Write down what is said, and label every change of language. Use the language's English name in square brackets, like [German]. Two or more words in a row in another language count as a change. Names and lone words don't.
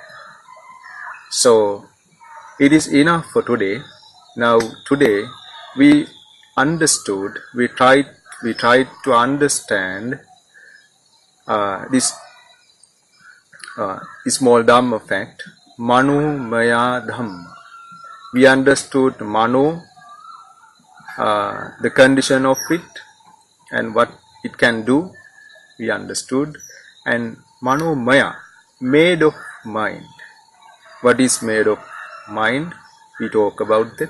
[English] So it is enough for today. Now today we understood, we tried to understand this small Dhamma fact, [Pali] mano, mayaa, dhammaa. [English] We understood mano, the condition of it and what it can do, we understood, and [Pali] mano, mayaa, [English] made of mind. What is made of mind? We talk about that.